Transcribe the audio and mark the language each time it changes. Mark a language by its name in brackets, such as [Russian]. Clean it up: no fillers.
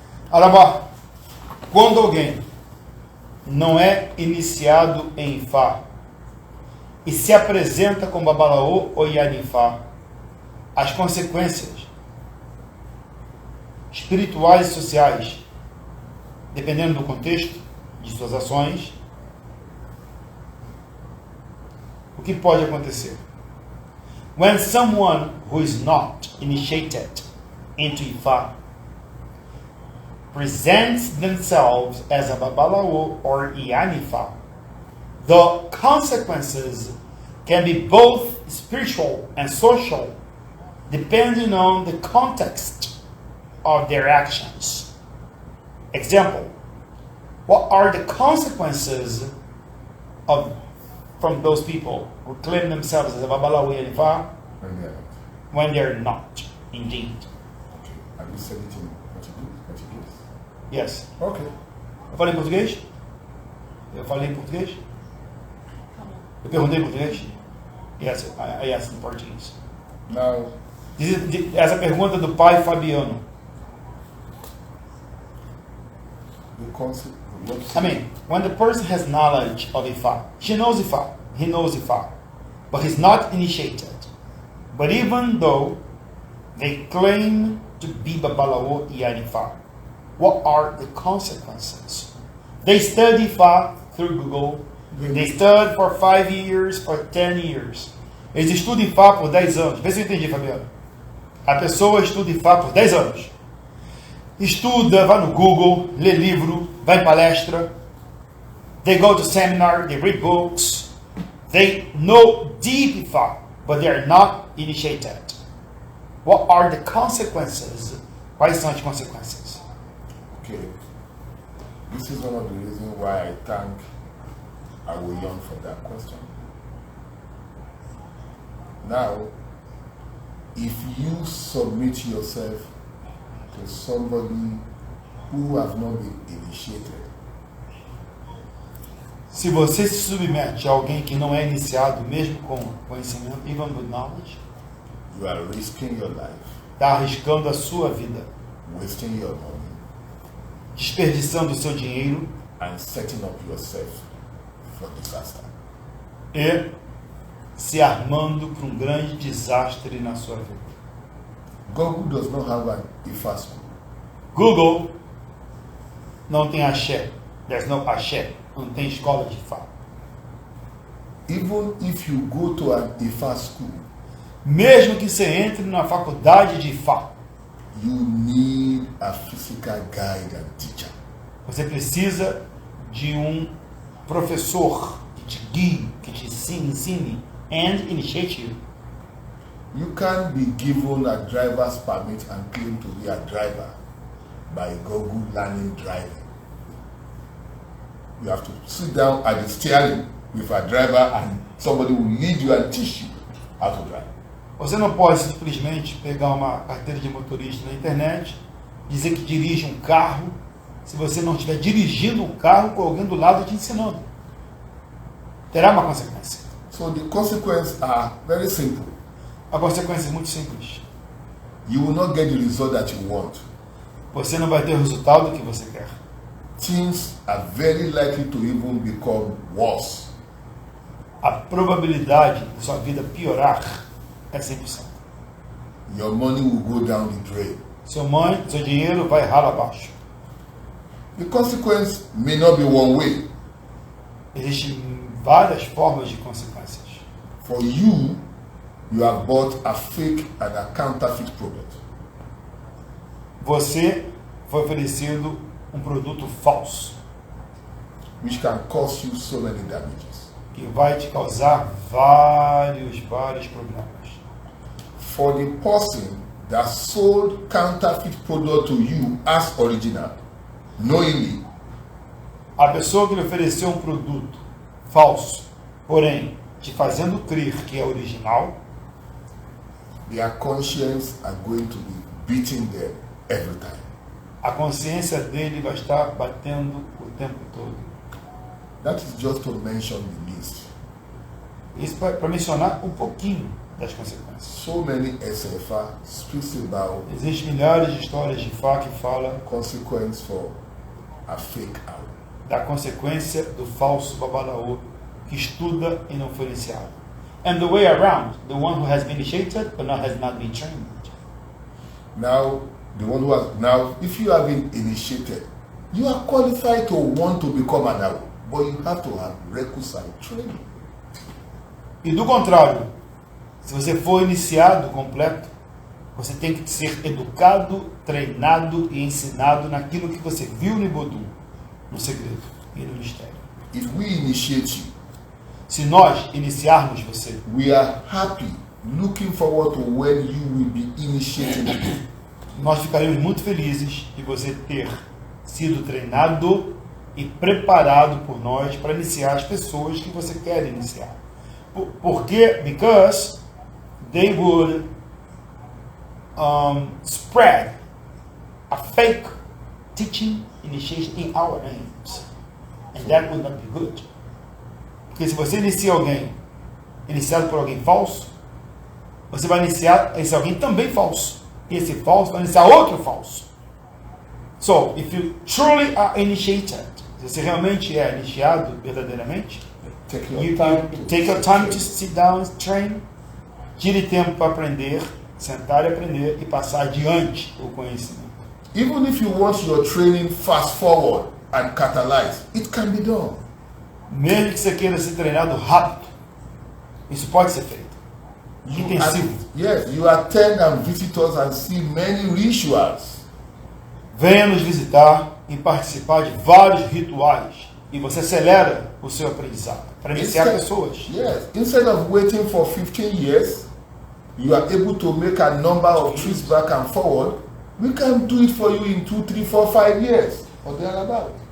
[Portuguese] Alabá, quando alguém não é iniciado em Ifá e se apresenta como Babalaô ou Yanifá, as consequências espirituais e sociais, dependendo do contexto de suas ações, o que pode acontecer? [English] When someone who is not initiated into Ifá presents themselves as a Babalawo or Ianifa, the consequences can be both spiritual and social, depending on the context of their actions. Example, what are the consequences from those people who claim themselves as a Babalawo Ianifa And then, when they're not, indeed? okay. Have you said it in Portuguese? Yes. Okay. [Portuguese] Eu falei em português? Eu falei em português? Eu perguntei em português? [English] Yes, I asked in Portuguese. Now, [Portuguese] Essa pergunta do pai Fabiano. [English] the concept. I mean, when the person has knowledge of Ifá, she knows Ifá, he knows Ifá, but he's not initiated. But even though they claim to be Babalawo Iyanifá, what are the consequences? They study Ifá through Google. They study for 5 years, for 10 years. [Portuguese] Eles estudam Ifá por 10 anos. Vê se eu entendi, Fabiano. A pessoa estuda Ifá por 10 anos. Estuda, vai no Google, lê livro, vai em palestra. [English] They go to seminar, they read books. They know deep Ifá, but they are not initiated. What are the consequences? [Portuguese] Quais são as consequências? [English] Okay. This is one of the reasons why I thank our young for that question. Now, if you submit yourself to somebody who has not been initiated, [Portuguese] Se você se submete a alguém que não é iniciado, mesmo com conhecimento, [English] even with knowledge, you are risking your life, [Portuguese] está arriscando a sua vida, [English] wasting your money, [Portuguese] desperdiçando o seu dinheiro [English] and setting up yourself for disaster. [Portuguese] e se armando para um grande desastre na sua vida. [English] Google does not have an IFA school. [Portuguese] Google não tem axé. [English] There's no axé. [Portuguese] Não tem escola de Ifá. [English] Even if you go to an IFA school, [Portuguese] Mesmo que você entre na faculdade de Ifá, [English] you need a physical guide and teacher. [Portuguese] você precisa de um professor que te guie, que te ensine [English] and initiate you. You can't be given a driver's permit and claim to be a driver. by Google learning driving. You have to sit down at the steering with a driver and somebody will lead you and teach you how to drive. [Portuguese] Você não pode simplesmente pegar uma carteira de motorista na internet, dizer que dirige um carro, se você não estiver dirigindo um carro com alguém do lado te ensinando. Terá uma consequência. [English] So the consequences are very simple. [Portuguese] A consequência é muito simples. [English] You will not get the result that you want. [Portuguese] Você não vai ter o resultado que você quer. [English] Things are very likely to even become worse. [Portuguese] A probabilidade de sua vida piorar é 100%. [English] Your money will go down the drain. [Portuguese] Seu dinheiro vai ralo abaixo. [English] The consequence may not be one way. [Portuguese] Existem várias formas de consequências. [English] For you, you have bought a fake and a counterfeit product. [Portuguese] Você foi oferecido um produto falso, [English] Which can cause you so many damages. [Portuguese] que vai te causar vários problemas. [English] For the person that sold counterfeit product to you as original, knowingly, [Portuguese] A pessoa que lhe ofereceu um produto falso, porém te fazendo crer que é original, [English] their conscience are going to be beating them every time. [Portuguese] a consciência dele vai estar batendo o tempo todo. [English] That is just to mention the least. [Portuguese] Isso para mencionar um pouquinho das consequências. [English] So many SFA speaks about [Portuguese] Existem milhares de histórias de Fá que falam [English] consequence for a fake out. [Portuguese] da consequência do falso babalaô que estuda e não foi iniciado. [English] And the way around, the one who has been initiated but has not been trained. Now, the one who has now, if you have been initiated, you are qualified to want to become an awo, but you have to have requisite training. [Portuguese] E do contrário, se você for iniciado completo, você tem que ser educado, treinado e ensinado naquilo que você viu no Ibodum, no segredo e no mistério. [English] If we initiate you, [Portuguese] Se nós iniciarmos você, [English] we are happy, looking forward to when you will be initiated. [Portuguese] nós ficaremos muito felizes de você ter sido treinado e preparado por nós para iniciar as pessoas que você quer iniciar. Por quê? [English] Because they would spread a fake teaching initiation in our names. And that would not be good. [Portuguese] Porque se você inicia alguém iniciado por alguém falso, você vai iniciar esse alguém também falso. E esse falso vai iniciar outro falso. [English] So, if you truly are initiated, [Portuguese] se você realmente é iniciado verdadeiramente, [English] Take you your time to take your time to sit down and train. [Portuguese] Tire tempo para aprender, sentar e aprender e passar adiante o conhecimento. [English] Even if you want your training fast forward and catalyze, it can be done. [Portuguese] Mesmo que você queira ser treinado rápido, isso pode ser feito. Intensivo. [English] Yes, you attend and visit us and see many rituals. [Portuguese] Venha nos visitar e participar de vários rituais. E você acelera o seu aprendizado para iniciar pessoas. [English] Yes, instead of waiting for 15 years, you are able to make a number of trips back and forward. We can do it for you in 2, 3, 4, 5 years or thereabout.